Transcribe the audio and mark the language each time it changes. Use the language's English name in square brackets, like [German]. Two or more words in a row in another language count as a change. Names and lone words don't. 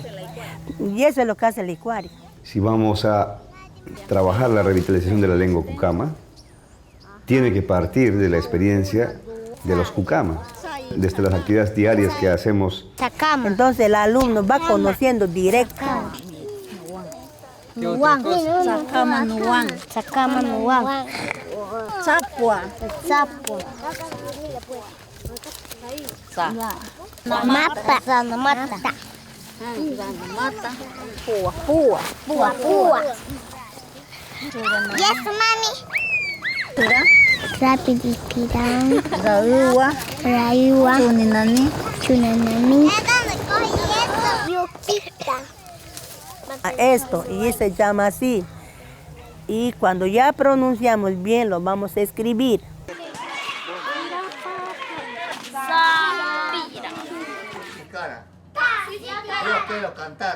[Spanish] Y eso es lo que hace el Icuari. Si vamos a trabajar la revitalización de la lengua cucama, tiene que partir de la experiencia de los cucamas, desde las actividades diarias que hacemos. Entonces el alumno va conociendo directo. [Cocama-Cocamilla] Nuwan. Sacama Nuwan. Sacama Nuwan. Sapua. Sapua. Mata. Mata. Mata. Pua. [English] Yes, mami. [Cocama-Cocamilla] Rapidikirang. Rayuwa. Chunanami. [Spanish] Esto, y se llama así. Y cuando ya pronunciamos bien, lo vamos a escribir. Yo quiero cantar.